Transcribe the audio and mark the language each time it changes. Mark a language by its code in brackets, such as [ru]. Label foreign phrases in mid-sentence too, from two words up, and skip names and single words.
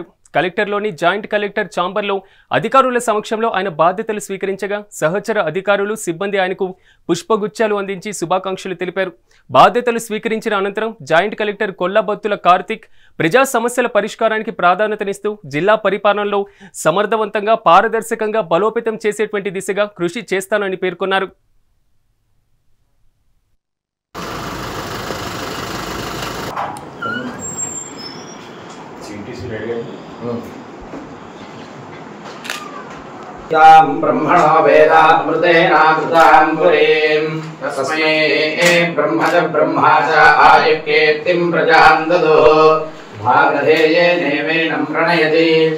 [te] కలెక్టర్లోని జాయింట్ కలెక్టర్ ఛాంబర్లో అధికారుల సమక్షంలో ఆయన బాధ్యతలు స్వీకరించగా సహచర అధికారులు సిబ్బంది ఆయనకు పుష్పగుచ్చాలు అందించి శుభాకాంక్షలు తెలిపారు. బాధ్యతలు స్వీకరించిన అనంతరం జాయింట్ కలెక్టర్ కొల్లాబత్తుల కార్తీక్ ప్రజా సమస్యల పరిష్కారానికి ప్రాధాన్యతనిస్తూ జిల్లా పరిపాలనలో సమర్థవంతంగా పారదర్శకంగా బలోపేతం చేసేటువంటి దిశగా కృషి చేస్తానని పేర్కొన్నారు. [sa] ब्रह्मणो वेदामृतेनाकृतां पुरीं तस्मै ब्रह्म च ब्रह्मा च आयुर्कीर्तिं प्रजां ददुः भागधेयेनेवेनं प्रणयति